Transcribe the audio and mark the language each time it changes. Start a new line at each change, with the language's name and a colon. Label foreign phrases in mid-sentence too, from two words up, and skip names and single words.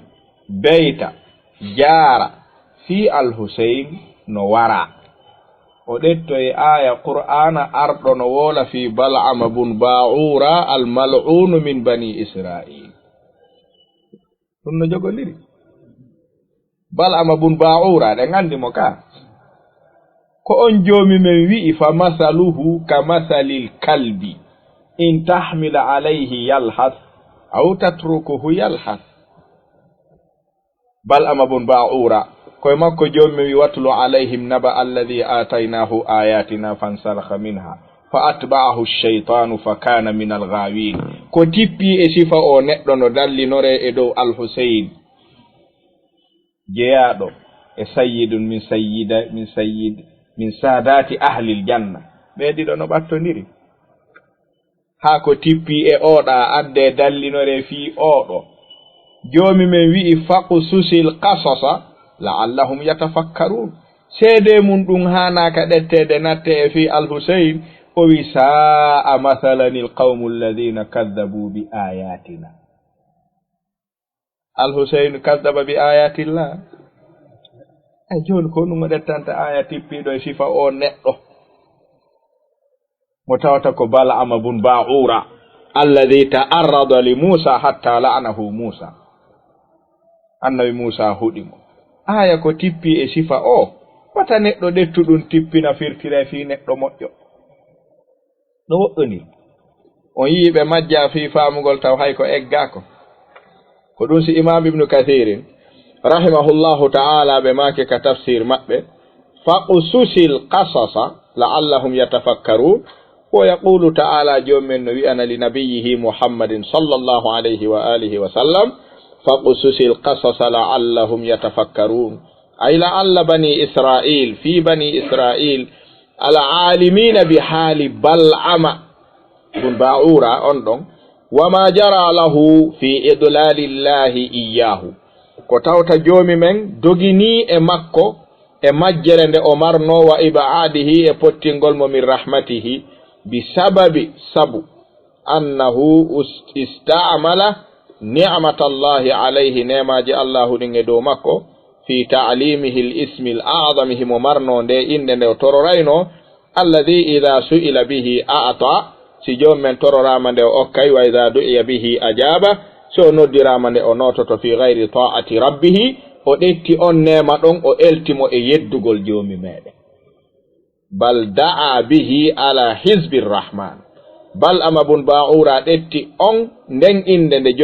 Arabic: بيت جرى في الحسين
Fula: no wara o ɗettoye aya qur'ana arɗo no wola fi bal'ama bun ba'ura
Arabic: الملعون من بني إسرائيل
Fula: ɗum no jogondiri bal'ama bun ba'ura ɗen andi mo ka ko on joomi men wi'i
Arabic: فمثله كمثل الكلب إن تحمل عليه يلهث أو تتركه يلهث
Fula: bal'ama bun ba'ura koye makko joomi wi
Arabic: واتل عليهم نبأ الذي آتيناه آياتنا فانسلخ منها فأتبعه الشيطان فكان من الغاوين
Fula: ko tippi e sifa o neɗɗo no dallinore e dow al-Husayn jeyaɗo e
Arabic: سيد من سادات أهل الجنة
Fula: ɓe ɗiɗo no ɓattondiri ha ko tippi e oɗa adde dallinore fi oɗo joomi men wi'i
Arabic: فاقصص القصص لعلهم يتفكرون
Fula: seede mun ɗum hanaka ɗettede natte e fi al-Husayn o wi
Arabic: ساء مثلا القوم الذين كذبوا بآياتنا الحسين كذب بآيات الله
Fula: ay joni ko ɗum ɗettanta aya tippiɗo e sifa o neɗɗo mo tawata ko bal'ama bun ba'ura
Arabic: الذي تعرض لموسى حتى لعنه موسى النبي موسى
Fula: huɗimo aya ko tippi e sifa o wata neɗɗo ɗettuɗum tippina firtire fi neɗɗo moƴƴo no woɗɗoni on yiiɓe majja fi faamugol taw hay ko eggako ko ɗum si imam ibnu kathirin
Arabic: رحمه الله تعالى
Fula: ɓe make ka tafsir maɓɓe
Arabic: فاقصص القصص لعلهم يتفكرون ويقول تعالى
Fula: jomen no
Arabic: wi'ana لنبيه محمد صلى الله عليه وآله وسلم فاقصص القصص لعلهم يتفكرون أي لعل بني إسرائيل في بني إسرائيل العالمين بحال بلعام بن باعوراء
Fula: on ɗon
Arabic: وما جرى له في إضلال الله إياه
Fula: ko tawta joomi men dogini e makko e majjere nde o marno
Arabic: وعباده
Fula: e pottingol mo
Arabic: من رحمته بسبب
Fula: sabu
Arabic: أنه استعمل نعمة الله عليه
Fula: nemaji allahu ɗin e dow makko
Arabic: في تعليمه الاسم الأعظم
Fula: himo marno nde inde nde o tororayno
Arabic: الذي إذا سئل به أعطى
Fula: si joom men tororama nde o okkay
Arabic: وإذا دعي به أجاب
Fula: so noddirama nde o nototo
Arabic: في غير طاعة ربه
Fula: o ɗetti on nema ɗon o eltimo e yeddugol joomi meɗen
Arabic: بل دعا به على حزب الرحمن
Fula: bal amabun ba'ura ɗetti on nden inde nde